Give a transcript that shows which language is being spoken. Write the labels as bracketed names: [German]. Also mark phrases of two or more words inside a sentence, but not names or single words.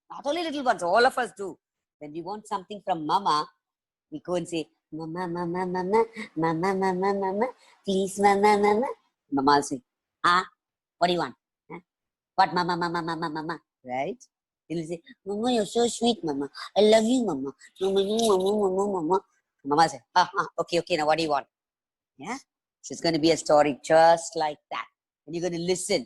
[English] only little ones, all of us do. When we want something from mama, we go and say, mama, mama, mama, mama, mama, mama, please, mama, mama. Mama will say, what do you want? Huh? What, mama, mama, mama, mama, right? He'll say, mama, you're so sweet, mama. I love you, mama. Mama, mama, mama, mama. Mama will say, okay, now what do you want? Yeah? So it's going to be a story just like that. And you're going to listen.